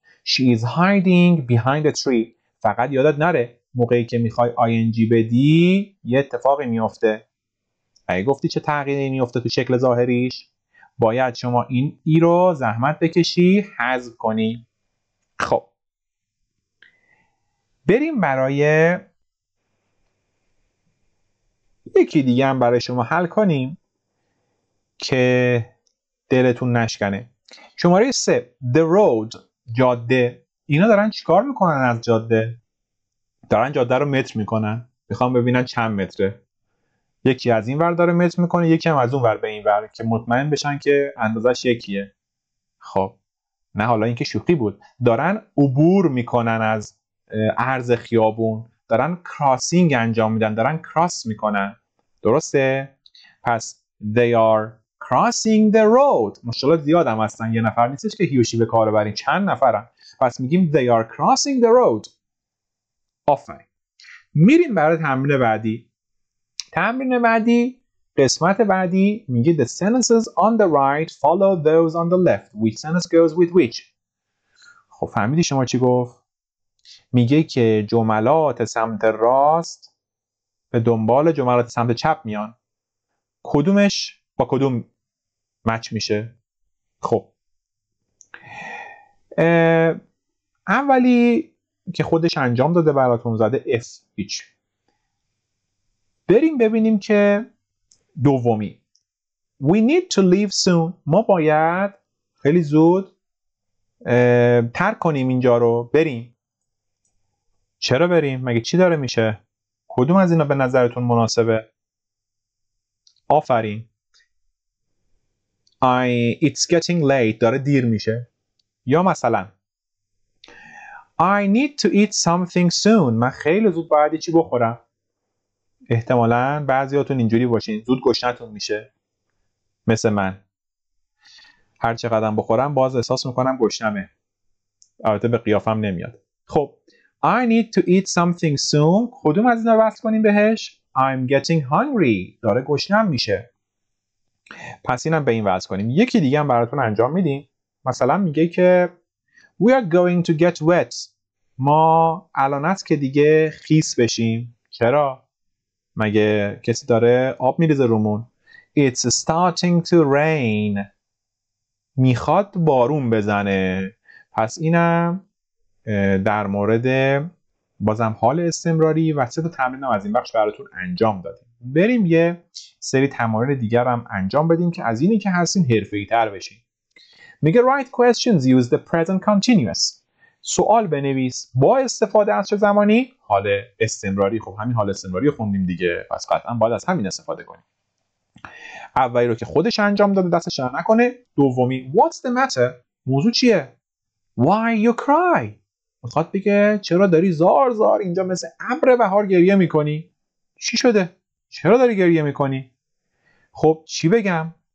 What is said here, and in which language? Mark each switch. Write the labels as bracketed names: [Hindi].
[English] She is hiding behind a tree. [Persian] فقط یادت نره موقعی که میخوای ing بدی یه اتفاقی میفته. اگه گفتی چه تغییری میفته تو شکل ظاهریش، باید شما این ای رو زحمت بکشی حذف کنی. خب بریم برای یکی دیگه هم برای شما حل کنیم که دلتون نشکنه. شماره 3 The road، جاده. اینا دارن چیکار میکنن از جاده؟ دارن جاده رو متر میکنن. میخوام ببینن چند متره. یکی از این ور داره متر میکنه، یکی هم از اون ور به این ور، که مطمئن بشن که اندازش یکیه. خب نه، حالا این که شوخی بود. دارن عبور میکنن از عرض خیابون، دارن کراسینگ انجام میدن، دارن کراس میکنن. درسته؟ پس [English] they are crossing the road. [Persian] مشکلات زیاد هم هستن، یه نفر نیستش که هیوشی به کار بریم، چند نفرن. پس میگیم [English] they are crossing the road. [Persian] آفرین. میریم برای تمرین بعدی. تمرین بعدی، قسمت بعدی میگه [English] the sentences on the right follow those on the left. Which sentence goes with which؟ [Persian] خب فهمیدی شما چی گفت؟ میگه که جملات سمت راست به دنبال جملات سمت چپ میان. کدومش با کدوم مچ میشه؟ خب اولی که خودش انجام داده براتون زده F هیچ. بریم ببینیم که دومی [English] We need to leave soon. [Persian] ما باید خیلی زود ترک کنیم اینجا رو، بریم. چرا بریم؟ مگه چی داره میشه؟ کدوم از اینا به نظرتون مناسبه؟ آفرین. [English] It's getting late. [Persian] داره دیر میشه. یا مثلا [English] I need to eat something soon. [Persian] من خیلی زود باید چی بخورم. احتمالاً بعضیاتون اینجوری باشین، زود گشنتون میشه. مثل من. هر چقدر بخورم باز احساس میکنم گشنمه. البته به قیافم نمیاد. خب [English] I need to eat something soon. [Persian] کدوم از اینا رو وصل کنیم بهش؟ [English] I'm getting hungry. [Persian] داره گشنم میشه. پس اینم به این وصل کنیم. یکی دیگه هم براتون انجام میدیم. مثلا میگه که [English] We are going to get wet. [Persian] ما الان است که دیگه خیس بشیم. چرا؟ مگه کسی داره آب میریزه رومون؟ [English] It's starting to rain. [Persian] میخواد بارون بزنه. پس اینم در مورد بازم حال استمراری و 3 تا تمرین هم از این بخش براتون انجام دادیم. بریم یه سری تمارین دیگر هم انجام بدیم که از اینی که هستین حرفه‌ای تر بشین. میگه [English] write questions use the present continuous. [Persian] سوال بنویس با استفاده از چه زمانی؟ حال استمراری. خب همین حال استمراری رو خوندیم دیگه، پس قطعا باید از همین استفاده کنیم. اولی رو که خودش انجام داده دستش در نکنه. دومی [English] what's the matter؟ [Persian] موضوع چیه؟ [English] why you cry؟ [Persian] میخواد بگه چرا داری زار زار اینجا مثل ابر بهار گریه میکنی؟ چی شده؟ چرا داری گریه میکنی؟ خب چی بگم؟